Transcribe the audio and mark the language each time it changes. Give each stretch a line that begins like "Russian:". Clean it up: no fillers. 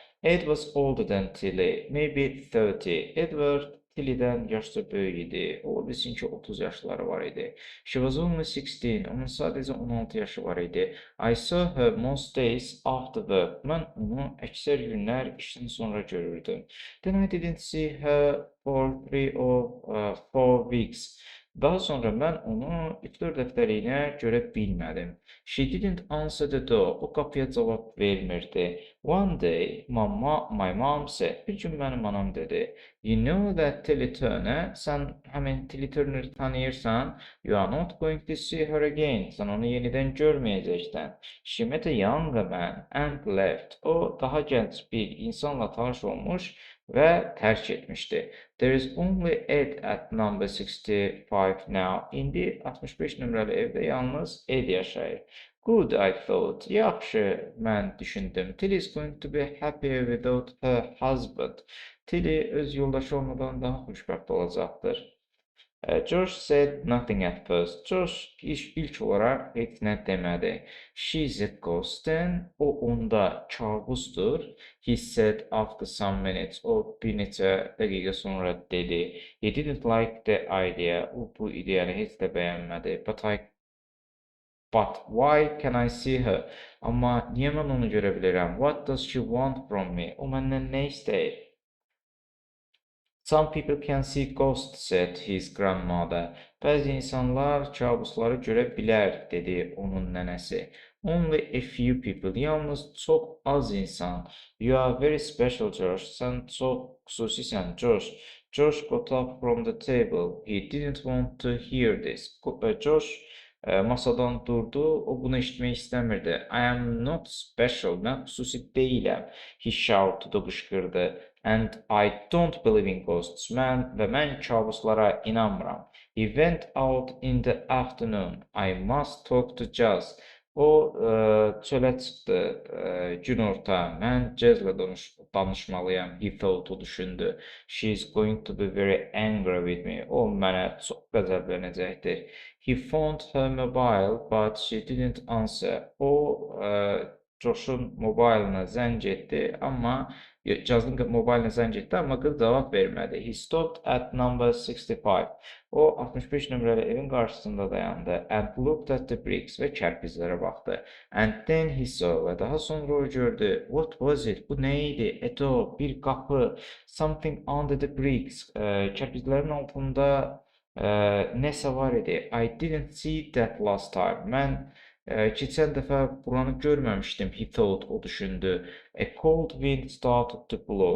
English: Ed was older than Tilly, maybe 30.
Azerbaijani: Edward Tilly'dən yaşca böyük idi. Ola bilsin ki 30 yaşları var idi.
English: She was only 16.
Azerbaijani: Onun sadəcə 16 yaşı var idi.
English: I saw her most days after work.
Azerbaijani: Mən onu əksər günlər işdən sonra görürdüm.
English: Then I didn't see her for 3 or 4 weeks.
Azerbaijani: Daha sonra mən onu iftar dəftərliyinə görə bilmədim.
English: She didn't answer the door.
Azerbaijani: O qapıya cavab vermirdi.
English: One day, my mom said,
Azerbaijani: bir gün mənim anam dedi,
English: you know that Tilly Turner,
Azerbaijani: sən həmin Tilly Turner tanıyırsan,
English: you are not going to see her again.
Azerbaijani: Sən onu yenidən görməyəcəksən.
English: She met a younger man and left.
Azerbaijani: O daha gənc bir insanla tanış olmuş və tərk etmişdi.
English: There is only Ed at number 65 now.
Azerbaijani: İndi 65 nömrəli evdə yalnız Ed yaşayır.
English: Good, I thought.
Azerbaijani: Yaxşı, mən düşündüm.
English: Tilly is going to be happier without her husband.
Azerbaijani: Tilly öz yoldaşı olmadan daha xoşbəxt olacaqdır.
English: George said nothing at first.
Azerbaijani: George ilk olarak heç nə demədi.
English: She's a ghost then.
Azerbaijani: O onda kabusdur.
English: He said after some minutes.
Azerbaijani: O bir neçə dəqiqə sonra dedi.
English: He didn't like the idea.
Azerbaijani: O bu ideyanı heç də bəyənmədi.
English: But why can I see her?
Azerbaijani: Amma niyə mən onu görə bilirəm?
English: What does she want from me?
Azerbaijani: O məndən nə istəyir?
English: Some people can see ghosts, said his grandmother.
Azerbaijani: Bəzi insanlar kabusları görə bilər, dedi onun nənəsi.
English: Only a few people,
Azerbaijani: yalnız çox az insan.
English: You are very special, George.
Azerbaijani: Sən çox xüsusisən, George.
English: George got up from the table. He didn't want to hear this.
Azerbaijani: George masadan durdu, o bunu eşitmək istəmirdi.
English: I am not special,
Azerbaijani: mən xüsusi deyiləm.
English: He shouted,
Azerbaijani: o qışqırdı.
English: And I don't believe in ghosts,
Azerbaijani: mən kabuslara inanmıram.
English: He went out in the afternoon. I must talk to Jazz.
Azerbaijani: O çölə çıxdı günorta. Mən Jazz'la danışmalıyam.
English: He thought,
Azerbaijani: o düşündü.
English: She is going to be very angry with me.
Azerbaijani: O mənə çox qəzəblənəcəkdir.
English: He phoned her mobile, but she didn't answer. O
Azerbaijani: Josh'un mobilinə zəng etdi, amma Cazın mobilinə zəng etdi, amma qız cavab vermədi.
English: He stopped at number 65.
Azerbaijani: O 65 nömrəli evin qarşısında dayandı.
English: And looked at the bricks
Azerbaijani: və kərpiclərə baxdı.
English: And then he saw
Azerbaijani: və daha sonra o gördü.
English: What was it?
Azerbaijani: Bu nə idi?
English: A door,
Azerbaijani: bir qapı.
English: Something under the bricks.
Azerbaijani: Kərpiclərin altında nəsə var idi.
English: I didn't see that last time.
Azerbaijani: Mən keçən dəfə buranı görməmişdim,
English: he thought,
Azerbaijani: o düşündü.
English: A cold wind started to blow.